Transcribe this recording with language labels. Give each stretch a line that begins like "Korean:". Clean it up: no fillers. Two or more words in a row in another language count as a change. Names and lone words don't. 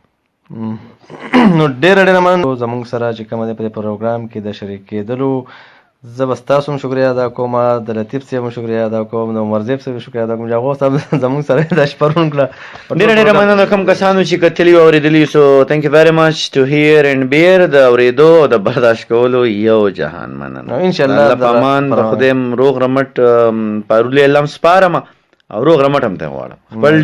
Pashto: نو ډېره ډېره مننه زموږ سره چې کومه ده په پروګرام کې د شریک کېدلو زه به ستاسو هم شکریا ادا کوم د لطیف صاحب هم شکریا ادا کوم د عمر زیب صاحب شکریا ادا کوم جاغو صاحب زموږ سره د شپرون کړه ډېره ډېره مننه کوم کسانو چې کتلي او اورېدلي سو
English: تhank you very much to hear and bear
Pashto: د اورېدو او د برداشت کولو یو جهان مننه
Arabic: ان شاء الله
Pashto: په امان د خدای روغ رمټ پارولې لم سپارم او روغ رمټ هم ته غواړم خپل